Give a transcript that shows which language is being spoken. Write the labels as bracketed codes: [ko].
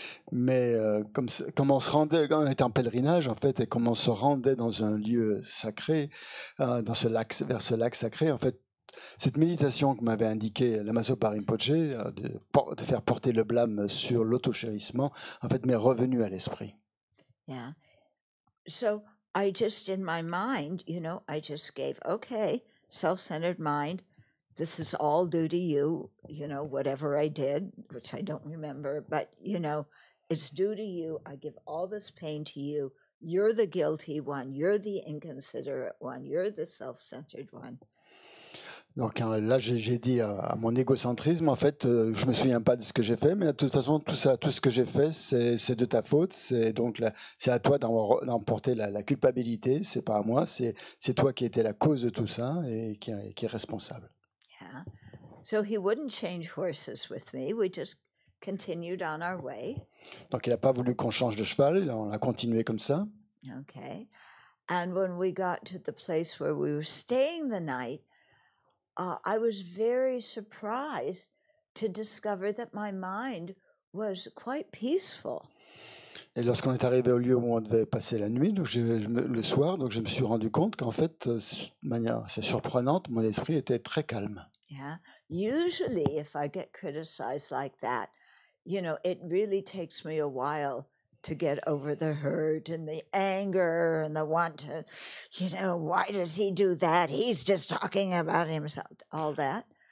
[fr] Mais comme on se rendait, quand on était en pèlerinage, en fait, et comme on se rendait dans un lieu sacré, vers ce lac sacré, en fait, cette méditation que m'avait indiqué Lama Zopa Rinpoche, de faire porter le blâme sur l'auto-chérissement, en fait, m'est revenu à l'esprit. [en] Yeah. So I just, in my mind, I just gave, okay, self-centered mind. This is all due to you, whatever I did, which I don't remember, but, it's due to you. I give all this pain to you. You're the guilty one. You're the inconsiderate one. You're the self-centered one. [fr] Donc là, j'ai dit à mon égocentrisme, en fait, je me souviens pas de ce que j'ai fait, mais de toute façon, tout ce que j'ai fait, c'est de ta faute. C'est à toi d'emporter la culpabilité. C'est pas à moi. C'est toi qui étais la cause de tout ça et qui est responsable. [en] Yeah. So he wouldn't change horses with me. We just continued on our way. [fr] Donc il n'a pas voulu qu'on change de cheval. On a continué comme ça. [en] Okay. And when we got to the place where we were staying the night, I was very surprised to discover that my mind was quite peaceful. [fr] Et lorsqu'on est arrivé au lieu où on devait passer la nuit, donc le soir, donc je me suis rendu compte qu'en fait, de manière assez surprenante, mon esprit était très calme. [en] Yeah. Usually, if I get criticized like that, it really takes me a while to get over the hurt and the anger and the want to, why does he do that? He's just talking about himself, all that,